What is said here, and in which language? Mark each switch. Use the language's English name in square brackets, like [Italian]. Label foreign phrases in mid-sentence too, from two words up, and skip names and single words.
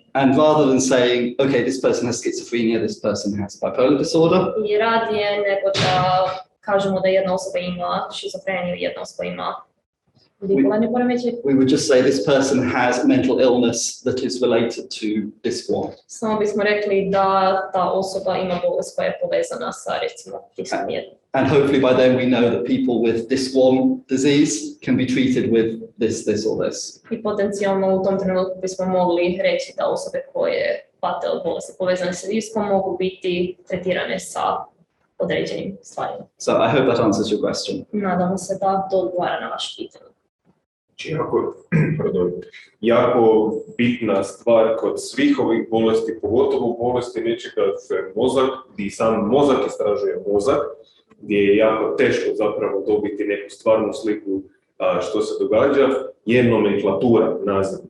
[English] And rather than saying, okay, this person has schizophrenia, this person has bipolar disorder. [Croatian] I radije nego da kažemo da jedna osoba ima šizofreniju i jedna osoba ima bipolarni poremećaj. [English] We would just say this person has mental illness that is related to this one. [Croatian] Samo bismo rekli da ta osoba ima bolest koja je povezana sa recimo tisom jednom. [English] And hopefully by then we know that people with this one disease can be treated with this or this. [Croatian] I potencijalno u tom trenutku bismo mogli reći da osobe koje pate od bolesti povezane sa diskom mogu biti tretirane sa određenim stvarima. [English] So I hope that answers your question. [Croatian] Nadamo se da to odgovara na vaše pitanje. Jako bitna stvar kod svih ovih bolesti, pogotovo bolesti nečega što je mozak, gdje sam mozak istražuje mozak, gdje je jako teško zapravo dobiti neku stvarnu sliku što se događa, je nomenklatura nazivlja.